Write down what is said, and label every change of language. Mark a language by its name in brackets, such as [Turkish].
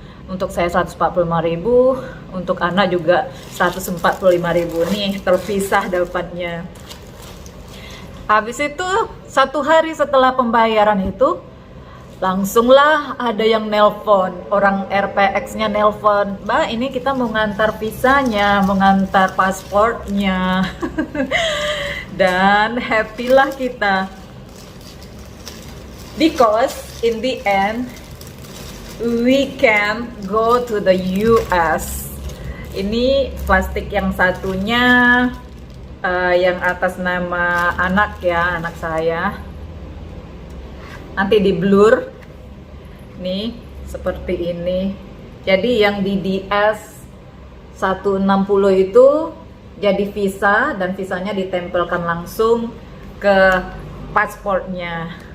[Indonesian] Untuk saya 145.000, untuk Ana juga 145.000 nih, terpisah dapatnya. Habis itu 1 hari setelah pembayaran itu langsunglah ada yang nelpon, orang RPX-nya nelpon, Mbak ini kita mau ngantar visanya, mau ngantar pasportnya. Dan happy lah kita, [English] because in the end we can go to the US. [Indonesian] Ini plastik yang satunya yang atas nama anak ya, anak saya. Nanti di blur nih seperti ini. Jadi yang di DS 160 itu jadi visa, dan visanya ditempelkan langsung ke pasportnya.